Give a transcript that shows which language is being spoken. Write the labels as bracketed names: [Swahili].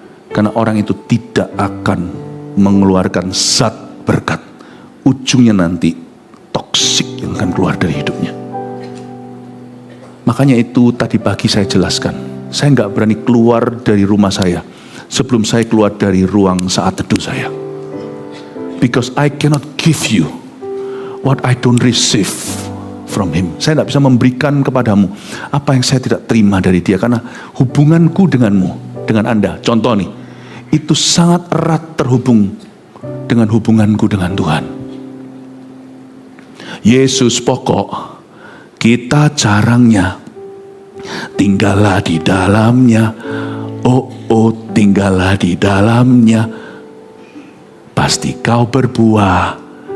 [Indonesian] Karena orang itu tidak akan mengeluarkan zat berkat. Ujungnya nanti toksik yang akan keluar dari hidupnya. Makanya itu tadi pagi saya jelaskan. Saya nggak berani keluar dari rumah saya sebelum saya keluar dari ruang saat teduh saya. [English] Because I cannot give you what I don't receive from him. [Indonesian] Saya tidak bisa memberikan kepadamu apa yang saya tidak terima dari dia. Karena hubunganku denganmu, dengan Anda, contoh nih, itu sangat erat terhubung dengan hubunganku dengan Tuhan. Yesus pokok, kita jarangnya, tinggallah di dalamnya, oh tinggallah di dalamnya, pasti kau berbuah.